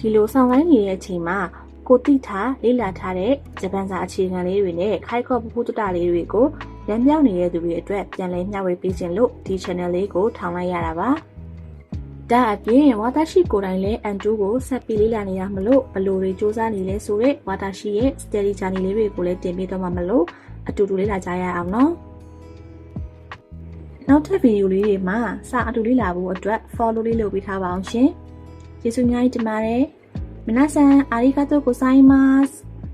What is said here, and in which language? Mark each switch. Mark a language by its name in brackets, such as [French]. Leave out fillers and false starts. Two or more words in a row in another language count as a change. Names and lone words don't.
[Burmese] လိုဆောင်ခိုင်းနေတဲ့အချိန်မှာကိုတိထားလေ့လာထားတဲ့ဂျပန်စာအခြေခံလေးတွေနဲ့ခိုင်ခေါ်ပပူတတ လေးတွေကိုလမ်းပြောင်းနေတဲ့သူတွေအတွက်ပြန်လည်မျှဝေပေးခြင်းလို့ဒီ channel လေးကိုထောင်လိုက်ရတာပါ။ဒါအပြင်ဝါတာရှိကိုယ်တိုင်လည်းအန်တူကိုဆက်ပြီးလေ့လာနေရမလို့ဘလို့တွေစူးစမ်းနေလဲဆိုတော့ဝါတာရှိရဲ့ [English] study journey [Burmese] လေးတွေကိုလည်းတင်ပေးတော့မှမလို့အတူတူလေ့လာကြရအောင်နော်နောက်ထပ်ဗီဒီယိုလေးတွေမှာစာအတူလေ့လာဖို့အတွက် follow လေးလုပ်ပေးထားပါအောင်ရှင်ကျေးဇူးများကြီးတင်ပါတယ် [Japanese] 皆さんありがとうございます